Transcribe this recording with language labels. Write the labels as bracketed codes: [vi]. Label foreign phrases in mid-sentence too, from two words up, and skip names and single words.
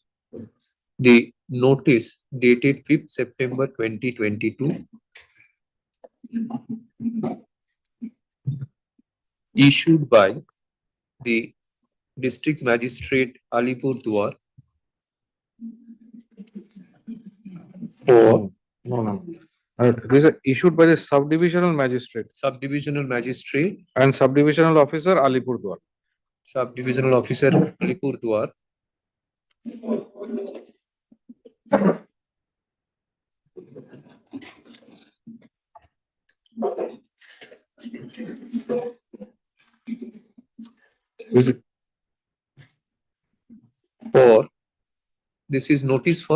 [en] the notice dated 5th September 2022 issued by the District Magistrate Alipurduar for No. This is issued by the subdivisional magistrate Subdivisional Magistrate, and subdivisional officer Alipurduar. Subdivisional Officer Alipurduar Is it- for this is notice for